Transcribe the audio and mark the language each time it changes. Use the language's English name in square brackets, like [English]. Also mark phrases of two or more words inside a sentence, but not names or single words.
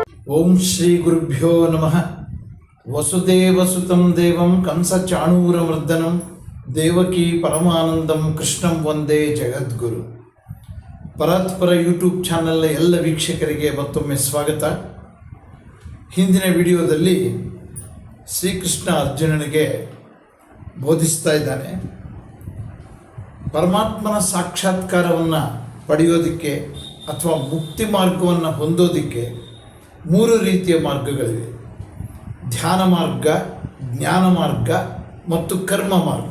[Sanskrit] ಓಂ ಶ್ರೀ ಗುರುಭ್ಯೋ ನಮಃ. ವಸುದೇವಸುತಂ ದೇವಂ ಕಂಸಚಾಣೂರಮರ್ದನಂ ದೇವಕೀ ಪರಮಾನಂದಂ ಕೃಷ್ಣಂ ವಂದೇ ಜಗದ್ಗುರು. [Kannada] ಪರಾತ್ಪರ ಯೂಟ್ಯೂಬ್ ಚಾನಲ್ನ ಎಲ್ಲ ವೀಕ್ಷಕರಿಗೆ ಮತ್ತೊಮ್ಮೆ ಸ್ವಾಗತ. ಹಿಂದಿನ ವಿಡಿಯೋದಲ್ಲಿ ಶ್ರೀಕೃಷ್ಣ ಅರ್ಜುನನಿಗೆ ಬೋಧಿಸ್ತಾ ಇದ್ದಾನೆ. ಪರಮಾತ್ಮನ ಸಾಕ್ಷಾತ್ಕಾರವನ್ನು ಪಡೆಯೋದಕ್ಕೆ ಅಥವಾ ಮುಕ್ತಿ ಮಾರ್ಗವನ್ನು ಹೊಂದೋದಕ್ಕೆ ಮೂರು ರೀತಿಯ ಮಾರ್ಗಗಳಿವೆ: ಧ್ಯಾನ ಮಾರ್ಗ, ಜ್ಞಾನ ಮಾರ್ಗ ಮತ್ತು ಕರ್ಮ ಮಾರ್ಗ.